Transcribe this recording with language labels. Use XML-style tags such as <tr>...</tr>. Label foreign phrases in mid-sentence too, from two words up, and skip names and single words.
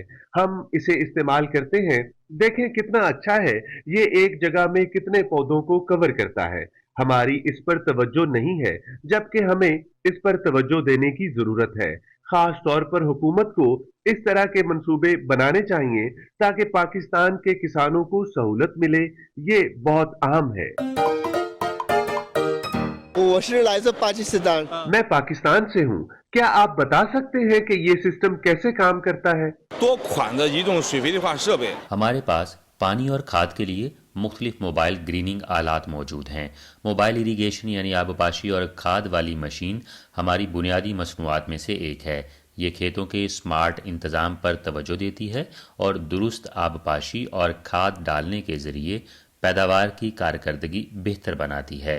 <ur>ہم اسے استعمال کرتے ہیں۔ دیکھیں کتنا اچھا ہے، یہ ایک جگہ میں کتنے پودوں کو کور کرتا ہے. ہماری اس پر توجہ نہیں ہے، جبکہ ہمیں اس پر توجہ دینے کی ضرورت ہے. خاص طور پر حکومت کو اس طرح کے منصوبے بنانے چاہئیں تاکہ پاکستان کے کسانوں کو سہولت ملے. یہ بہت اہم ہے.</ur> <zh>我是来自巴基斯坦。</zh> <ur>میں پاکستان سے ہوں. کیا آپ بتا سکتے ہیں کہ یہ سسٹم کیسے کام کرتا ہے?</ur> <zh>多款的移动水肥绿化设备。</zh> <ur>ہمارے پاس پانی اور کھاد کے لیے مختلف</ur> <en>mobile greening</en> <ur>آلات موجود ہیں.</ur> <en>mobile irrigation</en> <ur>یعنی آبپاشی اور کھاد والی مشین ہماری بنیادی مصنوعات میں سے ایک ہے. یہ کھیتوں کے اسمارٹ انتظام پر توجہ دیتی ہے اور درست آبپاشی اور کھاد ڈالنے کے ذریعے پیداوار کی کارکردگی بہتر بناتی ہے.</ur>